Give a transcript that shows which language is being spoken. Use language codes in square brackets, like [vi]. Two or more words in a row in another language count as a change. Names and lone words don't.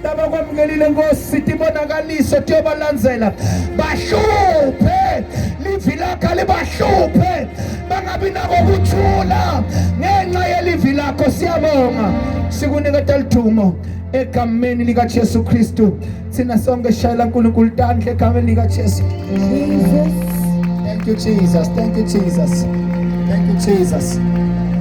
[ss] labakwamukelile Nkosi sithi ibonakaliso tiyobalandzela bahluphe livi lakho libahluphe bangabi nako kuthula ngenxa yelivi lakho siyabonga sikuniketa lithumo egameni lika Jesu Kristu thina sonke shayela uNkulunkulu tandla egameni lika Jesu. [en] Thank you Jesus, thank you Jesus, thank you Jesus.